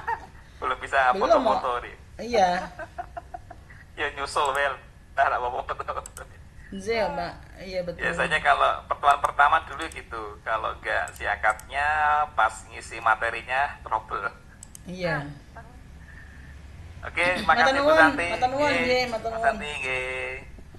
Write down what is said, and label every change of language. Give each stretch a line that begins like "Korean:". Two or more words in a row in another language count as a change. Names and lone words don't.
Indonesian: Belum bisa Belum, foto-foto nih. Iya. Ya nyusul Wel. Nah, apa foto. Z ya, Pak. Iya, betul. Biasanya kalau pertemuan pertama dulu gitu. Kalau enggak siakatnya pas ngisi materinya trouble. Iya. Oke, makasih Bu Santi.
Javanese: Matur nuwun, nggih, matur Bu nuwun. Santi nggih.